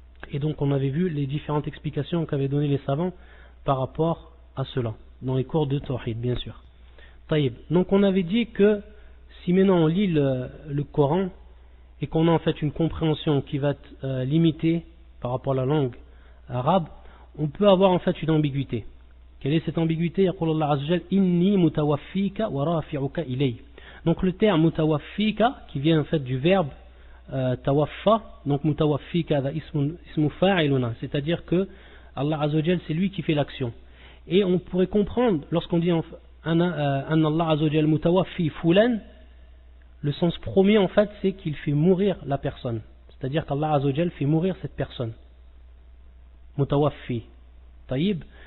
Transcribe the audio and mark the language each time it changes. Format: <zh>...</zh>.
<fr>Et donc on avait vu les différentes explications qu'avaient données les savants par rapport à cela, dans les cours de Tawhid, bien sûr. Taïb. Donc on avait dit que si maintenant on lit le Coran et qu'on a en fait une compréhension qui va être limitée par rapport à la langue arabe, on peut avoir en fait une ambiguïté. Quelle est cette ambiguïté?</fr> <ar>يقول الله عز وجل إني متوفيك ورافعك إلي.</ar> <fr>Donc le terme mutawaffika qui vient en fait du verbe tawaffa, donc</fr> <ar>mutawaffika ismu fa'iluna,</ar> <fr>c'est-à-dire que Allah Azza wa Jal c'est lui qui fait l'action. Et on pourrait comprendre lorsqu'on dit</fr> <ar>anna Allah Azza wa Jal mutawaffi fulan,</ar> <fr>le sens premier en fait c'est qu'il fait mourir la personne, c'est-à-dire qu'Allah Azza wa Jal fait mourir cette personne. Mutawaffi. Taïb.</fr>